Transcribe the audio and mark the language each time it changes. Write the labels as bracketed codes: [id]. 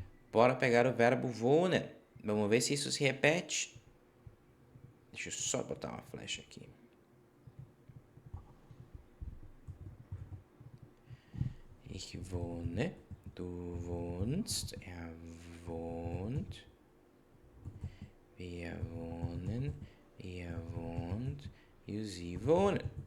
[pt] Bora pegar o verbo wohnen. Vamos ver se isso se repete. Deixa eu só botar uma flecha aqui. [de] Ich wohne, du wohnst, er wohnt, wir wohnen, ihr wohnt e sie wohnen.